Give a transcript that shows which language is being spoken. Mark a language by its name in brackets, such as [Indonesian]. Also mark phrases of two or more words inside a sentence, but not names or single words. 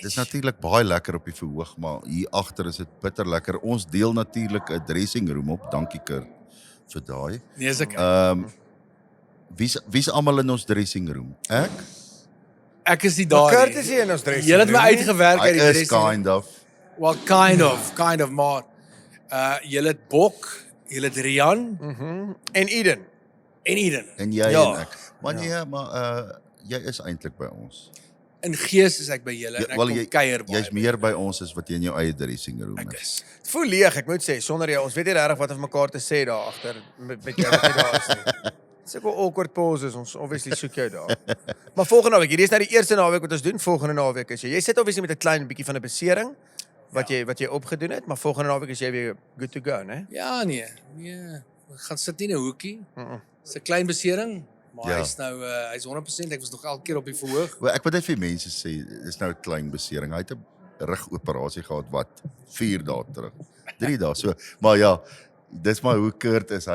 [Afrikaans] dis natuurlik baie lekker op die verhoog, maar hier agter is dit bitter lekker. Ons deel natuurlik 'n [English] dressing room [Afrikaans] op. Dankie Kurt vir daai. Nee, is ek. Wie's almal in ons [English] dressing room? [Afrikaans] Ek is nie Maar daar Kurt is hier in ons dressing Jy het my room nie. uitgewerk Hy uit die is [English] dressing room. kind of. Well, kind of, [Afrikaans] maar julle het Bok, julle het Rian En Eden. en Eden. En jy Ja. en ek. Maar nee, maar jy is eintlik by ons. In gees is ek by julle en ek wel, kom kuier baie. Jy's meer by ons as wat jy in jou eie [English] dressing room [Afrikaans] Ek is. is. Het voel leeg, ek moet sê, sonder jou. Ons weet nie regtig wat om mekaar te sê daar agter met jou wat jy daar is nie. Sulke [English] awkward pauses, [Afrikaans] ons obviously soek jou daar. Maar volgende naweek, hierdie is nou die eerste naweek wat ons doen. Volgende naweek is jy sit obviously met 'n klein bietjie van 'n besering wat jy opgedoen het, maar volgende naweek is jy weer [English] good to go, [Afrikaans] né? Ja, nee. Ek gaan sit nie in 'n hoekie. Dis 'n klein besering, maar Ja. hy's nou hy's 100%, ek was nog elke keer op die verhoog. Wel, ek wil net vir mense sê, dis nou 'n klein besering. Hy het 'n rugoperasie gehad wat 4 dae terug. 3 dae so. Maar ja, dis maar hoe Kurt is.